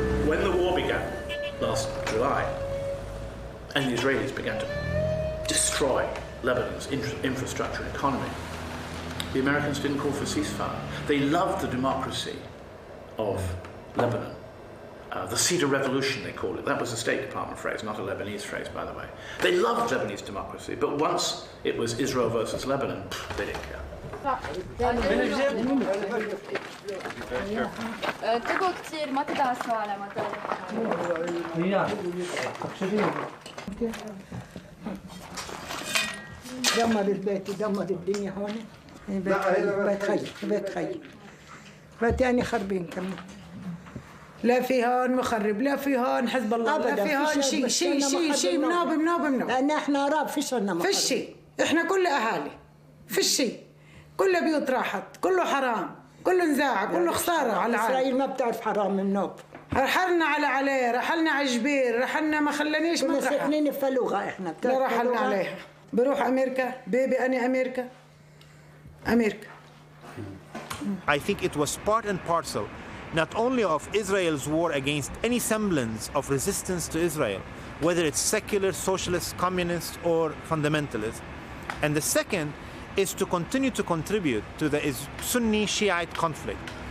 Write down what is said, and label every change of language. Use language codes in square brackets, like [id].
[en] When the war began last July, and the Israelis began to destroy Lebanon's infrastructure and economy, the Americans didn't call for a ceasefire. They loved the democracy of Lebanon. The Cedar Revolution, they called it. That was a State Department phrase, not a Lebanese phrase, by the way. They loved Lebanese democracy, but once it was Israel versus Lebanon, they didn't care. [ar] تقعد كثير ما تدعسوا على مطار. دمر البيت دمر الدنيا هون. بيت خي بيت خي بيت يعني خربين كمان. لا في هون مخرب، لا في هون حزب الله، لا في هون شيء منوب لأن احنا عرب فيش لنا مخرب. فيش شيء، احنا كل أهالي، فيش شيء، كل بيوت راحت، كله حرام، كله نزاع، كله خسارة على العالم. إسرائيل ما بتعرف حرام من نوب. رحلنا عليه، رحلنا على جبير، رحلنا ما خلانيش كنا ساكنين في فلوغة احنا. لا رحلنا عليها. بروح أمريكا، بيبي أنا أمريكا. [en] I think it was part and parcel not only of Israel's war against any semblance of resistance to Israel, whether it's secular, socialist, communist, or fundamentalist. And the second is to continue to contribute to the Sunni-Shiite conflict.